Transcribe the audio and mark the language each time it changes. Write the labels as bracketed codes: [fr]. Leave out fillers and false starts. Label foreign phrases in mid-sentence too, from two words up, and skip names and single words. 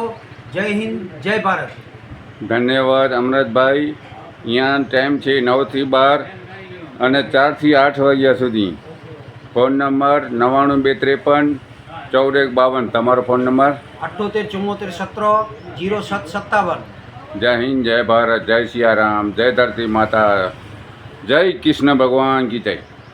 [gu] જય હિન્દ, જય ભારત। ધન્યવાદ અમૃતભાઈ। અહીંયા ટાઈમ છે 9 થી 12 અને 4 થી 8 વાગ્યા સુધી। [en] phone number [gu] 99253 1452। તમારો [en] phone number [gu] 78 [hi] जय हिंद, जय भारत, जय सिया राम, जय धरती माता, जय कृष्ण भगवान की जय।